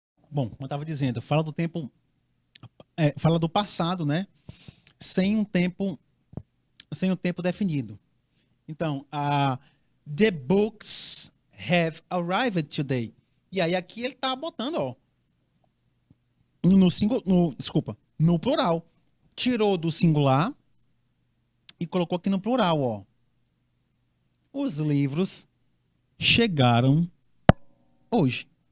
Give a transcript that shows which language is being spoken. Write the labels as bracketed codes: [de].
[pt] Bom, como eu estava dizendo, fala do tempo, fala do passado, né? Sem um tempo definido. [en] Então, the books have arrived today. [pt] E aí aqui ele tá botando, ó, no plural. Tirou do singular e colocou aqui no plural, ó. Os livros chegaram hoje.